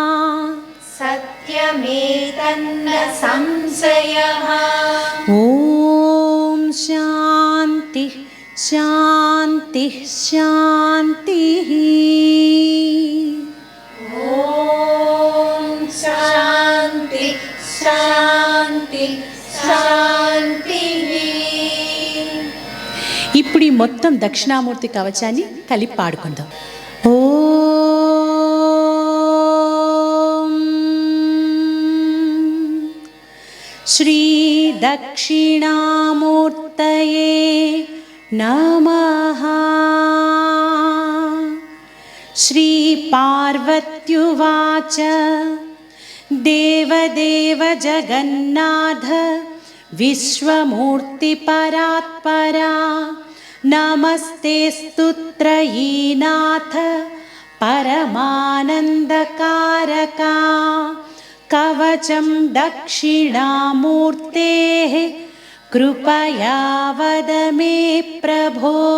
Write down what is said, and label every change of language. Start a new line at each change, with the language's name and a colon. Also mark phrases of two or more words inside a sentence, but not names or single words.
Sanskrit: सत्यमेतन्न संशयः ॐ शान्तिः शान्तिः शान्तिः ॐ शान्ति शान्ति శాంతిః.
Telugu: ఇప్పుడు ఈ మొత్తం దక్షిణామూర్తి కవచాన్ని కలిపి పాడుకుందాం.
Sanskrit: ఓం दक्षिणामूर्तये नमः। श्रीपार्वत्युवाच देवदेव जगन्नाथ विश्वमूर्तिपरात्परा नमस्तेऽस्तु त्रयीनाथ परमानन्दकारका कवचं दक्षिणामूर्तेः कृपया वद मे प्रभो।